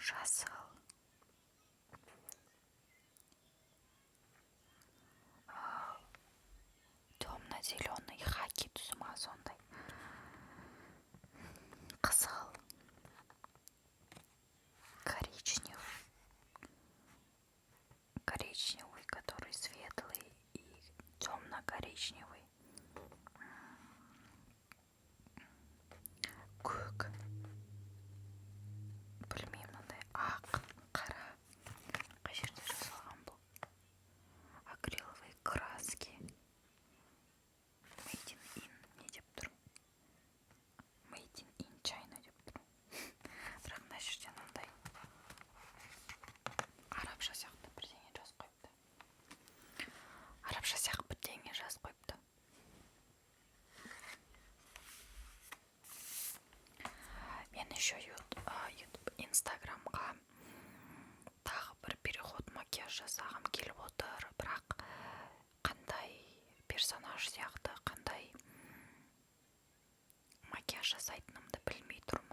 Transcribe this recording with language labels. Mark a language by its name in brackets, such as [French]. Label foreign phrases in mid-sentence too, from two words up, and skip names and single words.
[Kazakh] Қызыл. [Russian] Темно-зеленый хаки [Kazakh] түсі ма сондай. Қызыл. [Russian] Коричневый. Коричневый, который светлый, и темно-коричневый. [Kazakh] Көк. Білмеймін, мынандай ақ, қара. Қай жерде жазылған бұл? [Russian] Акриловые краски. [English] Made in [Kazakh] не деп тұр? [English] Made in China [Kazakh] деп тұр. Бірақ мына жерде мынандай арабша сияқты бірдеңе жазып қойыпты. Арабша сияқты бірдеңе жазып қойыпты. Мен еще YouTube, Instagramға тағы бір переход макияж жасағым келіп отыр, бірақ қандай персонаж сияқты, қандай макияж жасайтынымды білмей тұрмын.